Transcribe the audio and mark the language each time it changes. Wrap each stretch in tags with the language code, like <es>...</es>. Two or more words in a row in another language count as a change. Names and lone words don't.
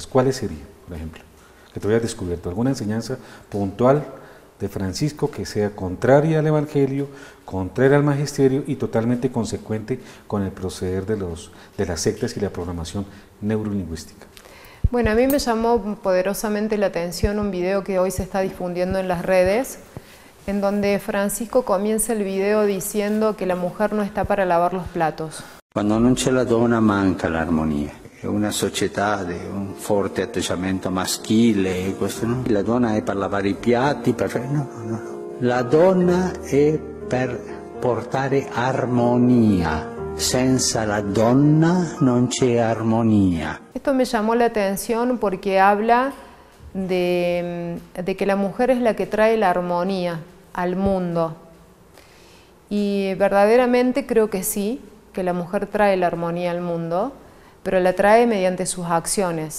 <es>¿Cuáles serían, por ejemplo? Que te hayas descubierto alguna enseñanza puntual de Francisco que sea contraria al Evangelio, contraria al magisterio y totalmente consecuente con el proceder de las sectas y la programación neurolingüística. Bueno, a mí me llamó poderosamente la atención un video que hoy se está difundiendo en las redes, en donde Francisco comienza el video diciendo que la mujer no está para lavar los platos.</es> <it>Quando non c'è la donna manca l'armonia. È una società di un forte atteggiamento maschile, questo, no? La donna è per lavare i piatti, no. La donna è per portare armonia. Senza la donna non c'è armonia.</it> <es>Esto me llamó la atención porque habla de que la mujer es la que trae la armonía al mundo. Y verdaderamente creo que sí, que la mujer trae la armonía al mundo, pero la trae mediante sus acciones.</es>